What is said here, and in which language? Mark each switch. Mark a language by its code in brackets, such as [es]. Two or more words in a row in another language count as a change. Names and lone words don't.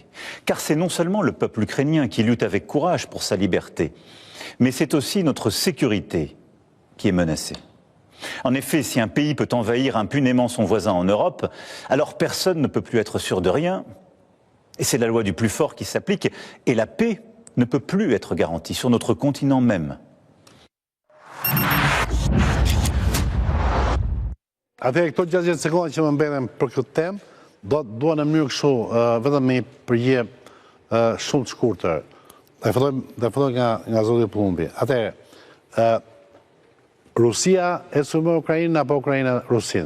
[fr] Car c'est non seulement le peuple ukrainien qui lutte avec courage pour sa liberté, mais c'est aussi notre sécurité qui est menacée. En effet, si un pays peut envahir impunément son voisin en Europe, alors personne ne peut plus être sûr de rien. Et c'est la loi du plus fort qui s'applique. Et la paix ne peut plus être garantie sur notre continent même. [sq] Atëherë këto 60 sekonda që më mbeten për këtë temë, dua në mënyrë kështu, vetëm me përgjigje shumë të shkurtër. Dhe filloj nga zoti Plumbi. Atëherë, Rusia e sulmoi Ukrainën apo Ukraina Rusin?